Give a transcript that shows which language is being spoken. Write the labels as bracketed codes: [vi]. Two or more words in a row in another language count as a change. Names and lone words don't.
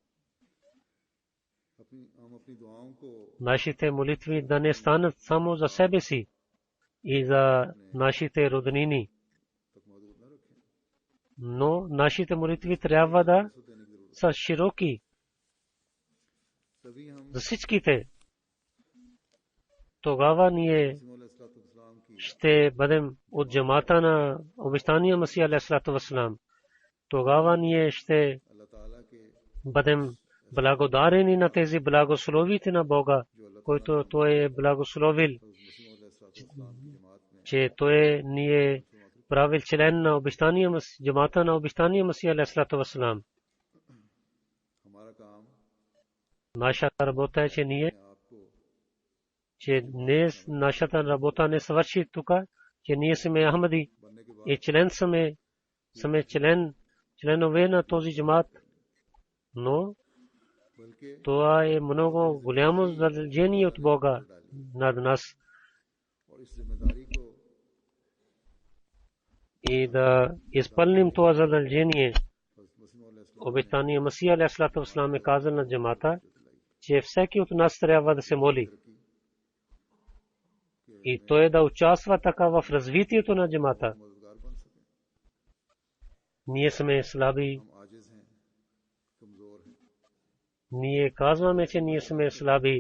[bg] Нашите молитви да не станат само за себе си и за нашите роднини, но нашите молитви трябва да са широки за всичките. Тогава ние ще бъдем от джамата на обещания Масия [ar] عليه السلام. [bg] Тогава ние ще бъдем благодарени на тези благословите на Бога, който Той е благословил, че Той ни е правил член на обещания джамата на обещания Масия [ar] عليه السلام. [bg] Нашата работа е, че нашата работа не свърши тук, че ние сме Ахмади и сме членове на този джамат, но това е много голямо задължение от Бога над нас. И да изпълним това задължение. Обещания Масия [ar] عليه السلام [bg] е казал на джамата, че всеки от нас трябва да се моли. И той да участва така в развитието на джамата. Ние сме слаби. Ние казваме, че ние сме слаби.